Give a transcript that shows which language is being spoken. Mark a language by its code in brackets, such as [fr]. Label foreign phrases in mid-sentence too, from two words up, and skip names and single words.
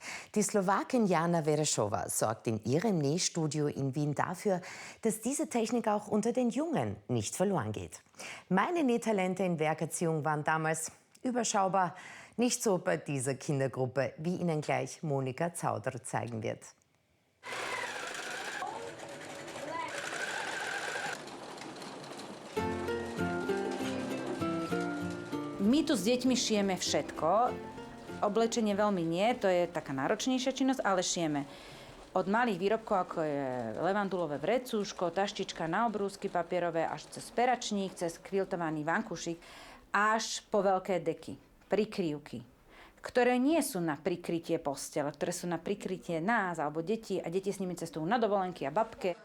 [de] Die Slowakin Jana Verešová sorgt in ihrem Nähstudio in Wien dafür, dass diese Technik auch unter den Jungen nicht verloren geht. Meine Nähtalente in Werkerziehung waren damals überschaubar, nicht so bei dieser Kindergruppe, wie Ihnen gleich Monika Zauder zeigen wird. [sk] My tu s deťmi šijeme všetko. Oblečenie veľmi nie, to je taká náročnejšia činnosť, ale šijeme od malých výrobkov, ako je levandulové vrecúško, taštička na obrúsky papierové, až cez peračník, cez kviltovaný vankušik, až po veľké deky, prikryvky, ktoré nie sú na prikrytie postele, ktoré sú na prikrytie nás alebo detí a deti s nimi cestujú na dovolenky a babke.